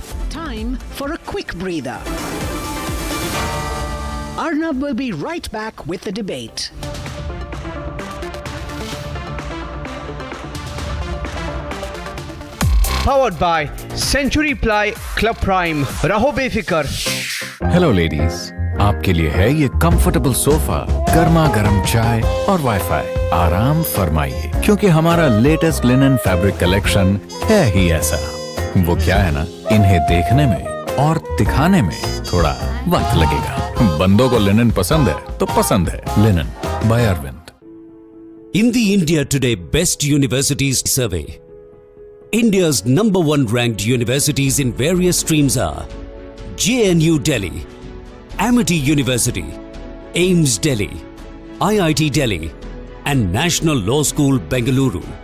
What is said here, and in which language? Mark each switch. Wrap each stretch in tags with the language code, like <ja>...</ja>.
<en>Time for a quick breather. Arnab will be right back with the debate. Powered by Century Ply Club Prime.</en> <hi>रहो बेफिक्र. Hello ladies, आपके लिए है ये comfortable sofa, गर्मा गर्म चाय और वाईफाई. आराम फरमाइए, क्योंकि हमारा लेटेस्ट लिनन फैब्रिक कलेक्शन है ही ऐसा. वो क्या है ना, इन्हें देखने में और दिखाने में थोड़ा वक्त लगेगा. बंदों को लिनन पसंद है तो पसंद है. Linen bye Arvind.</hi> <en>In the India Today Best Universities Survey, India's #1 ranked universities in various streams are JNU Delhi, Amity University, AIMS Delhi, IIT Delhi, and National Law School Bengaluru.</en>